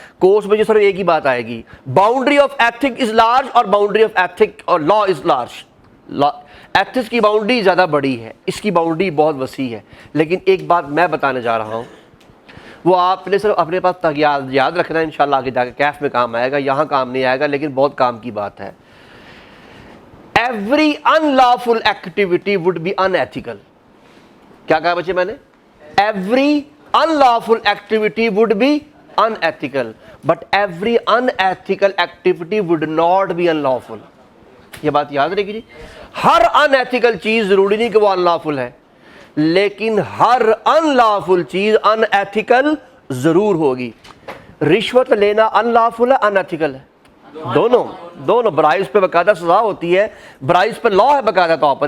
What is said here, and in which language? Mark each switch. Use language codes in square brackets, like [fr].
[ur] Course میں جو صرف ایک ہی بات آئے گی، [en] Boundary of ethic is large اور boundary of ethic اور law is large. [ur] ایتھکس کی باؤنڈری زیادہ بڑی ہے، اس کی باؤنڈری بہت وسیع ہے. لیکن ایک بات میں بتانے جا رہا ہوں، وہ آپ نے صرف اپنے پاس یاد رکھنا ہے. انشاءاللہ آگے جا کے کیف میں کام آئے گا، یہاں کام نہیں آئے گا، لیکن بہت کام کی بات ہے. [en] Every unlawful activity would be unethical. [ur] کیا کہا بچے میں نے؟ [en] Every unlawful activity would be unethical, but every unethical activity would not be unlawful. [ur] یہ بات یاد رکھیے جی. ہر unethical چیز ضروری نہیں کہ وہ unlawful ہے، لیکن ہر unlawful چیز unethical ضرور ہوگی. رشوت لینا unlawful ہے unethical ہے؟ دونوں. برائز پہ باقاعدہ سزا ہوتی ہے، برائز پہ لا ہے باقاعدہ طور پر.